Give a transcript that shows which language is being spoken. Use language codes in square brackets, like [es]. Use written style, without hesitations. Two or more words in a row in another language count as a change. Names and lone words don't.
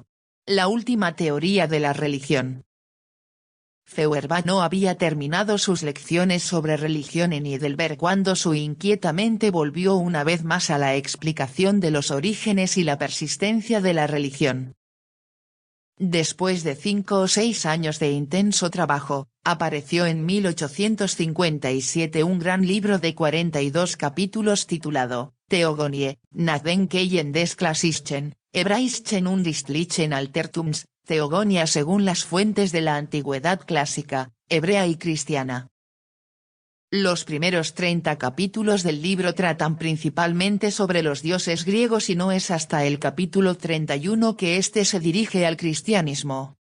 [es] La última teoría de la religión. Feuerbach no había terminado sus lecciones sobre religión en Heidelberg cuando su inquieta mente volvió una vez más a la explicación de los orígenes y la persistencia de la religión. Después de 5 o 6 años de intenso trabajo, apareció en 1857 un gran libro de 42 capítulos titulado, [de] Theogonie, Nachdenkungen des Klassischen, Hebräischen und Christlichen Altertums, [es] Teogonia según las fuentes de la antigüedad clásica, hebrea y cristiana. Los primeros 30 capítulos del libro tratan principalmente sobre los dioses griegos y no es hasta el capítulo 31 que éste se dirige al cristianismo.